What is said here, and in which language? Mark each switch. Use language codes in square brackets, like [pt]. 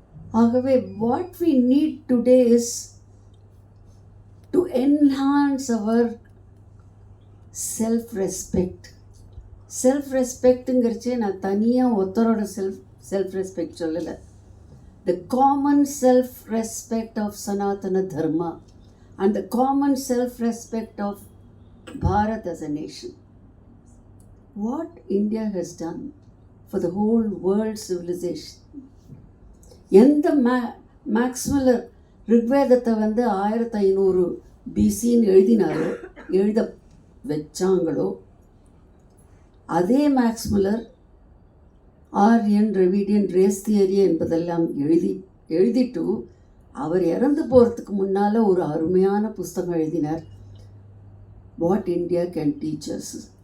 [en] ஆகவே what we need today is to enhance our self respect. [ta] Self ரெஸ்பெக்ட்டுங்கிறச்சே நான் தனியாக ஒருத்தரோட செல்ஃப் ரெஸ்பெக்ட் சொல்லலை. [en] The common self respect of Sanatana Dharma and the common self-respect of Bharat as a nation. What India has done for the whole world civilization. [ta] எந்த மேக்ஸ்வெல்லர் ரிக்வேதத்தை 1500 பிசின்னு எழுத வச்சாங்களோ அதே மேக்ஸ்வெல்லர் Aryan, Dravidian, race theory என்பதெல்லாம் எழுதிட்டு அவர் இறந்து போகிறதுக்கு முன்னால் ஒரு அருமையான புஸ்தகம் எழுதினார், what India can teach as.